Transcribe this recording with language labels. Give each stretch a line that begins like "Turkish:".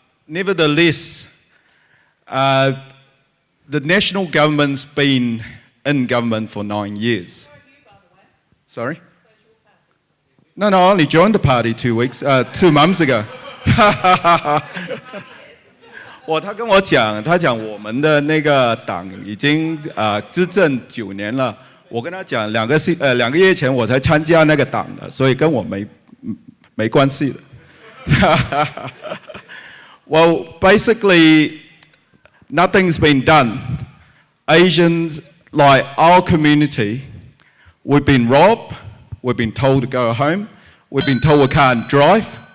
English: Nevertheless, the national government's been in government for 9 years. Sorry? No, I only joined the party 2 months ago.
Chinese: 他跟我讲，他讲我们的那个党已经执政9年了。我跟他讲2个月前我才参加那个党的，所以跟我没关系的。
English: Well, basically, nothing's been done. Asians, like our community, we've been robbed, we've been told to go home, we've been told we can't drive.